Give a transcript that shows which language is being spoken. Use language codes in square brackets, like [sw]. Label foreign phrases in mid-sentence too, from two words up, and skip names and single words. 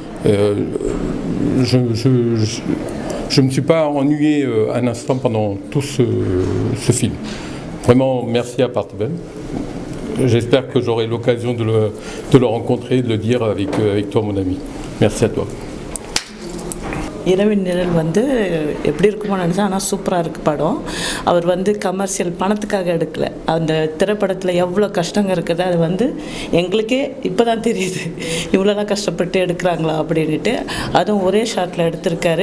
[fr] Je ne me suis pas ennuyé un instant pendant tout ce film. Vraiment, merci à Parthiban. j'espère que j'aurai l'occasion de le rencontrer, de le dire avec toi, mon ami. Merci à toi. [ta] இரவின் நிழல் வந்து எப்படி இருக்குமோ நினச்சேன், ஆனால் சூப்பராக இருக்குது படம். அவர் வந்து கமர்ஷியல் பணத்துக்காக எடுக்கல. அந்த திரைப்படத்தில் எவ்வளோ கஷ்டங்க இருக்குது, அது வந்து எங்களுக்கே இப்போ தான் தெரியுது இவ்வளோலாம் கஷ்டப்பட்டு எடுக்கிறாங்களா அப்படின்ட்டு. அதுவும் ஒரே ஷாட்டில் எடுத்திருக்காரு.